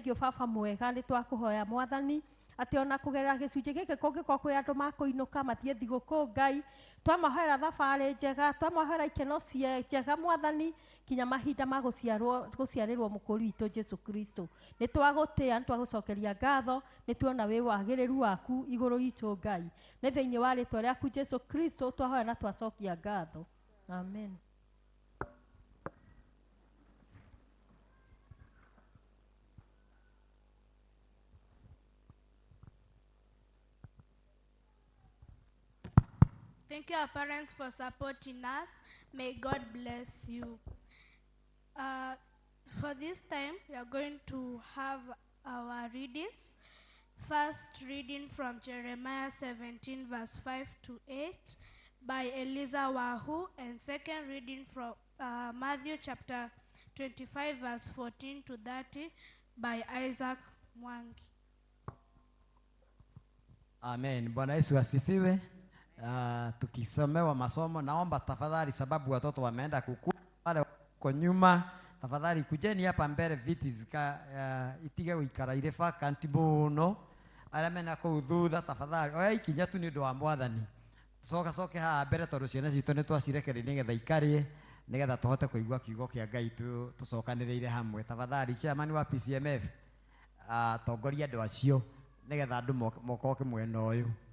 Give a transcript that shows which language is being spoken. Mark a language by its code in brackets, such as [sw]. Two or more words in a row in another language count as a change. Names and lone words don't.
[ki] Thengiũ baba mwega nĩ twakũhoya Mwathani, ati ona kugerera gicunjĩ gĩkĩ kũngĩkorwo kwĩ andũ makũinũka mathiĩ thigũkũ Ngai, twamahoera thabarĩ njega, twamahoera ikeno njega Mwathani, kinya mahinda ma gũciarĩrwo mũkũri witũ Jesu Kristo. Nĩ twagũtĩa, nĩ twagũcokeria ngatho, nĩ tuona wĩ wagĩrĩru waku igũrũ witũ Ngai. Nĩ thĩinĩ wa rĩtwa rĩaku Jesu Kristo twahoya na twacokia ngatho. Amen. [en] Thank you, our parents, for supporting us. May God bless you. For this time, we are going to have our readings. First reading from Jeremiah 17, verse 5 to 8 by Eliza Wahu, and second reading from Matthew chapter 25, verse 14 to 30 by Isaac Mwangi. [sw] Amen. Bwana Yesu asifiwe. Tukisomewa masomo, naomba tafadhali, sababu watoto wameenda kukua pale kwa nyuma, tafadhali kujeni hapa mbele, [ki] viti zika itige wikara ile vacant muno, aria mena kuu thutha, tafadhali oya ikinya tu ni undu wa Mwathani, soke haha mbere tondu ciana citu ni twacirekereria nigetha ikarie, nigetha tuhote kuigua kiugo kia Ngai tucokaniriire hamwe. Tafadhali chairman wa PCMF tongoria andu acio nigetha andu mokoke mwena uyu.